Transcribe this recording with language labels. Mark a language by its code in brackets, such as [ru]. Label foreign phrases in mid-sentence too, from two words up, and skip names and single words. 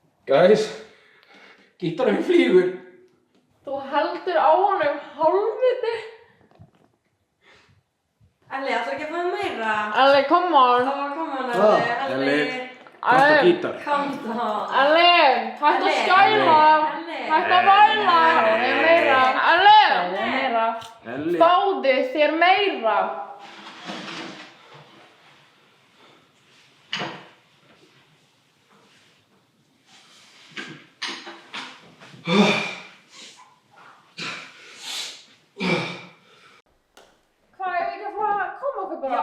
[is] Guys, gítarinn flýgur. Þú heldur á honum hálfviti. Elli, ætlar ekki að fá meira? Elli, [en] come on. Come on, Elli. [is] Vantar gítar. [en] Come on. [is] Elli, hættu að skæla. Hættu að væla. Meira. Elli, meira. Fáðu þér meira. Hvað, ég ekki að fara að koma okkur bara?